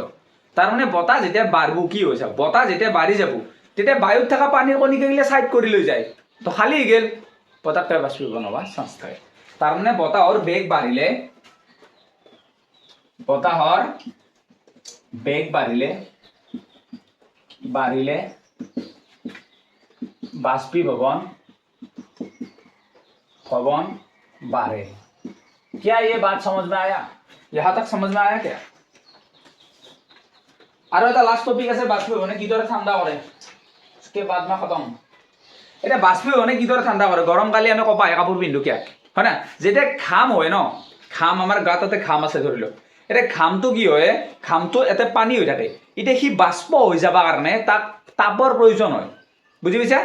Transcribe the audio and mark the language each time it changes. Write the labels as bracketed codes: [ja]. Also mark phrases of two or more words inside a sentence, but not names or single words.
[as] তাৰমানে বতাহ যেতিয়া বাঢ়িব কি হৈছে, বতাহ যেতিয়া বাঢ়ি যাব তেতিয়া বায়ুত থকা পানীৰ কণিকাগিলা ছাইড কৰি লৈ যায়, তো খালী হৈ গ'ল, পটাককৈ বাষ্পীভৱন হোৱাৰ চান্স থাকে। তাৰমানে বতাহৰ বেগ বাঢ়িলে, বতাহৰ বেগ বাঢ়িলে বাষ্পীভৱন বাঢ়ে। [hi] क्या ये बात समझ में आया? यहाँ तक समझ में आया क्या? [as] और এটা [en] last topic [as] আছে বাষ্পীভবনে কিদৰে ঠাণ্ডা কৰে, [hi] उसके बाद में खत्म। [as] এটা বাষ্পীভবনে কিদৰে ঠাণ্ডা কৰে? গৰম কালি আমি কপাহী কাপোৰ পিন্ধো কিয়, হয় না? যেতিয়া ঘাম হয় ন, ঘাম আমাৰ গাত তাতে ঘাম আছে ধৰি লওক, এতিয়া ঘামটো কি হয়, ঘামটো এটা পানী হৈ থাকে, এতিয়া সি বাষ্প হৈ যাব কাৰণে তাক তাপৰ প্ৰয়োজন হয়, বুজি পাইছা?